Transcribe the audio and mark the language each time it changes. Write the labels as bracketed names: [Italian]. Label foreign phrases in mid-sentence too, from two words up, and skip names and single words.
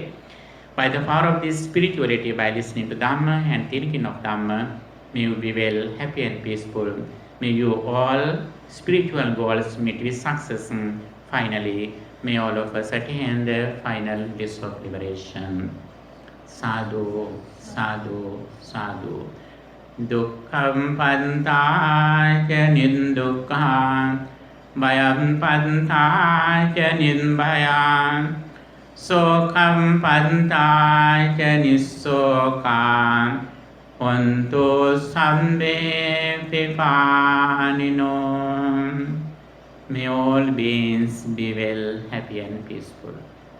[English] By the power of this spirituality, by listening to Dhamma and thinking of Dhamma, may you be well, happy and peaceful. May you all spiritual goals meet with success. Finally, may all of us attain the final bliss of liberation. [Pali] Sadhu, sadhu, sadhu. Dukkham pantāca nindukkhaṃ, bhayam pantāca ninbhayāṃ, sokam pantāca nissokāṃ, hontu sabbe pipānino. [English] May all beings be well, happy and peaceful.